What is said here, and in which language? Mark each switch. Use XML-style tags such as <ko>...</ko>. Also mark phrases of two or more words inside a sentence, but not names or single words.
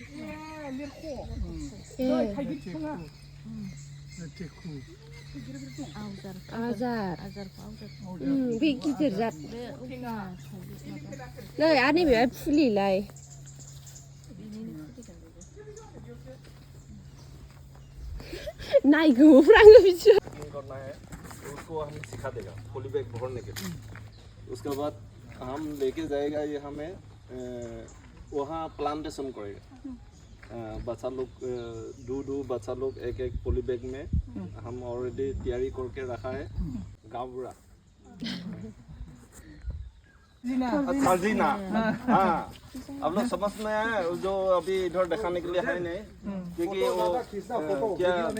<brx>आजार बे गिदिर जात नै आरो नैबे फुलिलाय नायगोफ्राङो बिदिनो</brx> <hi>करना है उसको हम सिखा देगा</hi> <en>poly bag</en> <hi>भरने के लिए उसके बाद हम लेके जाएगा ये हमें वहाँ प्लांटेशन करेगा बच्चा लोग दो बच्चा लोग एक</hi> <en>poly bag</en> <hi>में हम ऑलरेडी तैयारी करके रखा है गावरा अच्छा जीना हाँ आप लोग समझ में आए जो अभी इधर दिखाने के लिए है नहीं क्योंकि वो क्या</hi>